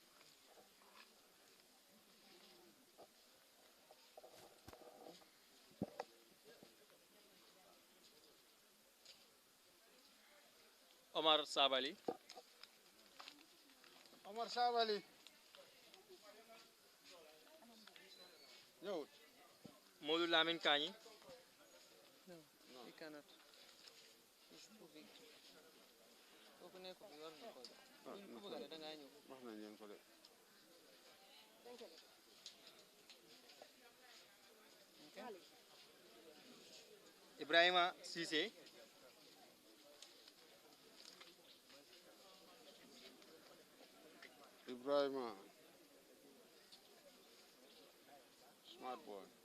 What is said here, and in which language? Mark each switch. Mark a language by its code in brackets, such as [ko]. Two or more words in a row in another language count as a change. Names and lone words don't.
[wo] Omar Sabali ñëwut Modou Lamine Kani [en] no he cannot he's too big [wo] kooku nekk bi war na ko ku bëgg da nga ñëw wax nañ leen ko de Ibrahima Cissé [en] Ibrahima smart boy